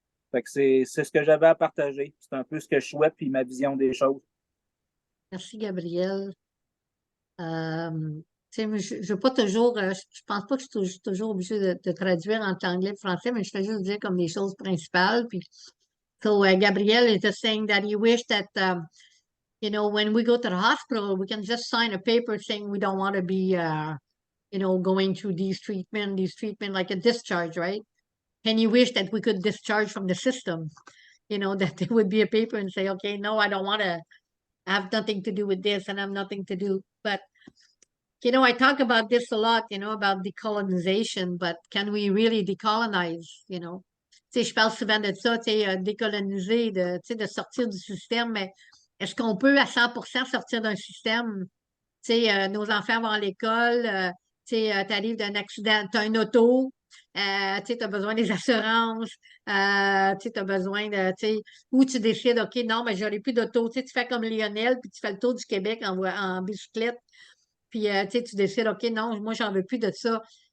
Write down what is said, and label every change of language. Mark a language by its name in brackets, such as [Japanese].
[French] Fait que c'est ce que j'avais à partager. C'est un peu ce que je souhaite puis ma vision des choses. Merci, Gabrielle. Tu sais, je veux pas toujours, je pense pas que je suis toujours obligée de traduire entre anglais et français, mais je fais juste dire comme les choses principales. [English] Puis, so, Gabrielle is just saying that he wished that, you know, when we go to the hospital, we can just sign a paper saying we don't want to be, you know, going through these treatment like a discharge, right? And you wish that we could discharge from the system, you know, that there would be a paper and say, okay, no, I don't want to have nothing to do with this and have nothing to do. But, you know, I talk about this a lot, you know, about decolonization, but can we really decolonize, you know? [French] Tu sais, je parle souvent de ça, tu sais, décoloniser, tu sais, de sortir du système, mais est-ce qu'on peut à 100% sortir d'un système? Tu sais, nos enfants vont à l'école, tu sais, t'arrives d'un accident, t'as une auto, tu sais, t'as besoin des assurances, tu sais, t'as besoin de, tu sais, ou tu décides, OK, non, mais j'aurai plus d'auto, tu sais, tu fais comme Lionel, puis tu fais le tour du Québec en bicyclette, puis, tu sais, tu décides, OK, non, moi, j'en veux plus de ça.